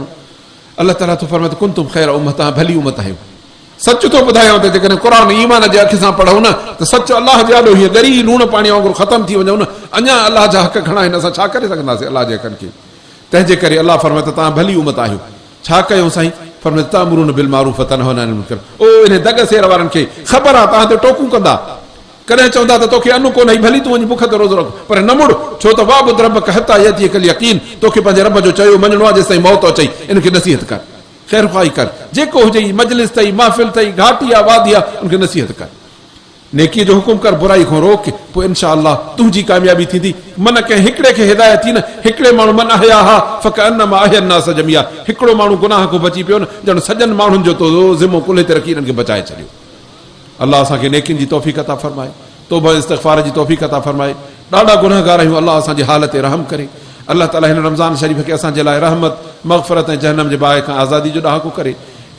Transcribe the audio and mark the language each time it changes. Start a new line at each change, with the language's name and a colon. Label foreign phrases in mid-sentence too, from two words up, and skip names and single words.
Sindhi: अलाह ताला तो फरमाए त
Arabic: كنتم خير أمة,
Sindhi: तव्हां भली उम्मत आहियो। सच थो ॿुधायांव त जेकॾहिं क़ुर ईमान जे अखि सां पढ़ूं न त सच अलाह जे आॾो हीअं ॻरी लूण पाणी वांगुरु ख़तमु थी वञूं न, अञा अलाह जा हक़ घणा आहिनि, असां छा करे सघंदासीं अलाह जे हक़नि खे? तंहिंजे करे अलाह फरमाए त तव्हां भली उम्मत आहियो। छा कयूं साईं?
Arabic: फरमाए تأمرون بالمعروف وتنهون عن المنكر.
Sindhi: ओ इन दग सेर वारनि खे ख़बर आहे तव्हां ते टोकूं कंदा, कॾहिं चवंदा त तोखे अनु कोन, भली तूं वञी बुख ते रोज़ो रख, पर न मुड़, छो त
Arabic: واعبد ربك حتى يأتيك اليقين.
Sindhi: तोखे पंहिंजे रब जो चयो मञणो आहे जेसिताईं मौत अचई। इनखे नसीहत कर, ख़ैर ख़्वाही कर, जेको हुजे, मजलिस अथई, महफ़िल अथई, घाटी आहे, वादी आहे, उनखे नसीहत कर, नेकीअ जो हुकुम कर, बुराई खां रोक, पोइ
Arabic: إن شاء الله
Sindhi: तुंहिंजी कामयाबी थींदी। मन कंहिं हिकिड़े खे हिदायत थी न, हिकिड़े माण्हू
Arabic: من أحياها فكأنما أحيا الناس جميعا.
Sindhi: हिकिड़ो माण्हू गुनाह खां बची पियो न, ॼण सॼनि माण्हुनि जो तो ज़िम्मो कुल्हे ते रखी इन्हनि खे बचाए छॾियो। अल्लाह असांखे नेकियुनि जी तौफ़ीक़ अता फरमाए, तौबा इस्तिग़फ़ार जी तौफ़ीक़ अता फरमाए। ॾाढा गुनहगार आहियूं, अल्लाह असांजी हालत ते रहम करे। अल्लाह ताला हिन रमज़ान शरीफ़ खे असांजे लाइ रहमत, मग़फ़रत ऐं जहन्नम जे बाहि खां आज़ादी जो ॾाको करे।